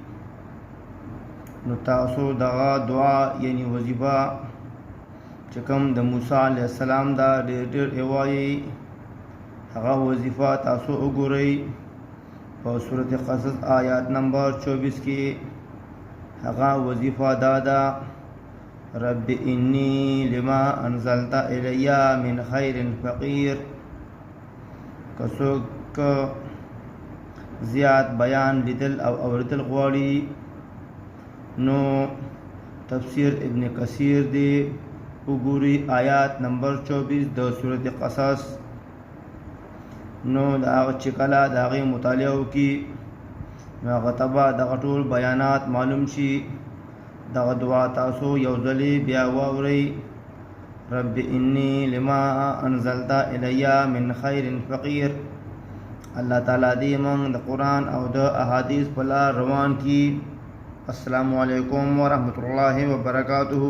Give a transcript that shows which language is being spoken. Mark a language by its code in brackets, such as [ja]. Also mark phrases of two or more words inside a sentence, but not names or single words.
[ps] نو تاسو دغه دعا یعنی وظیفه چې کوم د موسی [ar] علیہ السلام [ps] دا ډېر وایي، هغه وظیفه تاسو وګورئ په سورة قصص آیات نمبر 24 کې. هغه وظیفه دا ده: [ar] رب انی لما انزلت الی من خیر فقیر. [ps] که څوک زیات بیان لیدل او اوریدل غواړي نو تفسیر ابن کثیر دی وګوري آیات نمبر 24 د سورة قصص. نو د هغه چې کله د هغې مطالعه وکړي نو هغه ته به دغه ټول بیانات معلوم شي. دغه دعا تاسو یو ځلې بیا واورئ: [ar] رب انی لما انزلت الی من خیر فقیر. [ps] الله تعالی دې موږ د قرآن او د احادیث په لار روان کړي. [ar] السلام علیکم ورحمۃ اللہ وبرکاتہ.